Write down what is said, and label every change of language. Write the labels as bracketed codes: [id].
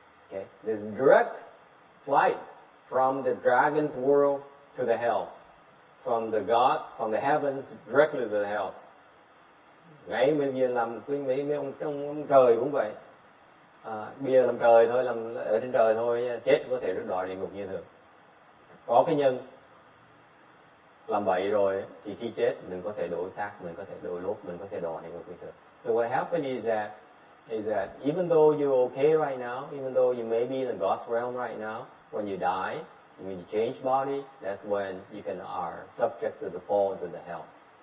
[en] Okay, there's direct flight from the dragon's world to the hells, from the gods, from the heavens directly to the hells. [vi] Ngay mình giờ làm mấy ông trời cũng vậy. Bây giờ làm trời thôi, làm ở trên trời thôi, chết có thể rớt đọa địa ngục như thường. Có cái nhân làm bậy rồi thì khi chết mình có thể đổi xác, mình có thể đổi lốt, mình có thể đọa địa ngục như thường. [en] So what happened is that even though you're okay right now, even though you may be in the God's realm right now, when you die, when you change body, that's when you are subject to the fall into the hells.